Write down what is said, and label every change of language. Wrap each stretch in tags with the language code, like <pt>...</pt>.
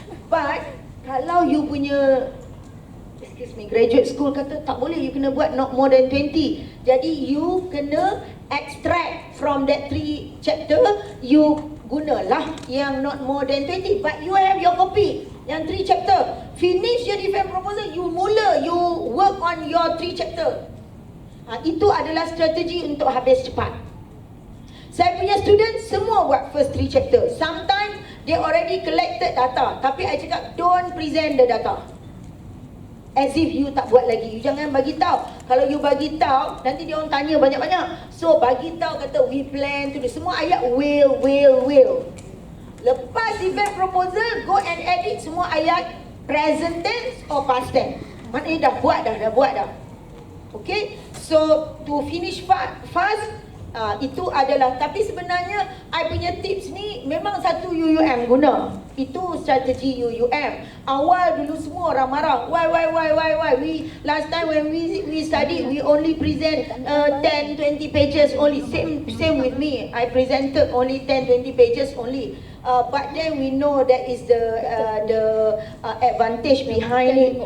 <ms>But kalau you punya graduate school kata tak boleh, you kena buat</ms> <en>not more than 20.</en> <ms>Jadi you kena</ms> <en>extract from that 3 chapter,</en> <ms>you gunalah yang not more than 20.</ms> <en>But you have your copy, yang 3 chapter. Finish your defense proposal, you work on your 3 chapter.</en> <ms>Itu adalah strategi untuk habis cepat. Saya punya student semua buat first 3 chapter.</ms> <en>Sometimes they already collected data,</en> <ms>tapi I cakap don't present the data as if you tak buat lagi. You jangan bagi tahu. Kalau you bagi tahu, nanti dia orang tanya banyak-banyak. So bagi tahu, kata</ms> <en>we plan to do.</en> <ms>Semua ayat will. Lepas event proposal,</ms> <en>go and edit</en> <ms>semua ayat present tense or past tense. Maknanya dah buat dah. Okay,</ms> <en>so to finish fast,</en> <ms>itu adalah. Tapi sebenarnya I punya tips ni memang satu UUM guna. Itu strategi UUM. Awal dulu semua orang marah. Why?</ms> <en>We last time when we study, we only present 10-20 pages only. Same with me. I presented only 10-20 pages only. But then we know that is the advantage behind it.</en>